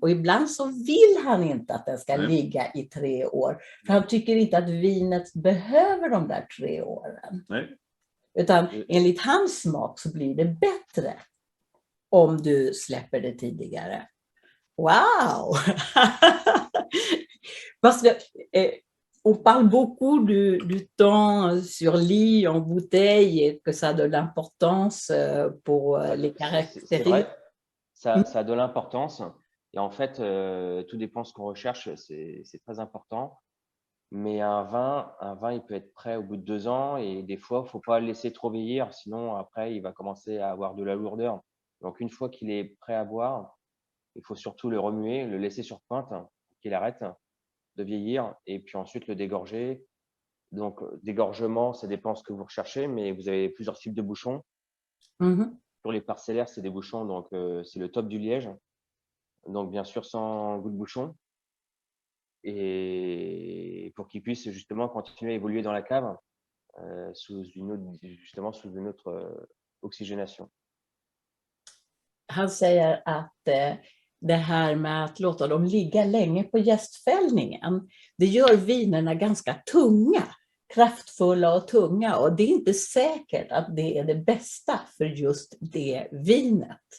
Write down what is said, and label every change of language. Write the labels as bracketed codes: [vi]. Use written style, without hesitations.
[sv] Och ibland så vill han inte att den ska ligga i 3 år. För han tycker inte att vinet behöver de där 3 åren. Nej. Utan enligt hans smak så blir det bättre om du släpper det tidigare. Wow! [fr] Parce que on parle beaucoup du temps sur lit en bouteille et que ça a de l'importance pour les caractéristiques. C'est vrai, ça a de l'importance. Et en fait, tout dépend de ce qu'on recherche, c'est très important. Mais un vin, il peut être prêt au bout de 2 ans et des fois, il ne faut pas le laisser trop vieillir, sinon après, il va commencer à avoir de la lourdeur. Donc, une fois qu'il est prêt à boire, il faut surtout le remuer, le laisser sur pointe, qu'il arrête de vieillir et puis ensuite le dégorger. Donc, dégorgement, ça dépend ce que vous recherchez, mais vous avez plusieurs types de bouchons. Pour les parcellaires, c'est des bouchons, donc c'est le top du liège. Donc, bien sûr, sans goût de bouchon. Et pour qu'il puisse justement continuer à évoluer dans la cave sous une autre oxygénation. [sv] Han säger att det här med att låta dem ligga länge på jästfällningen, det gör vinerna ganska tunga. kraftfulla och tunga, och det är inte säkert att det är det bästa för just det vinet.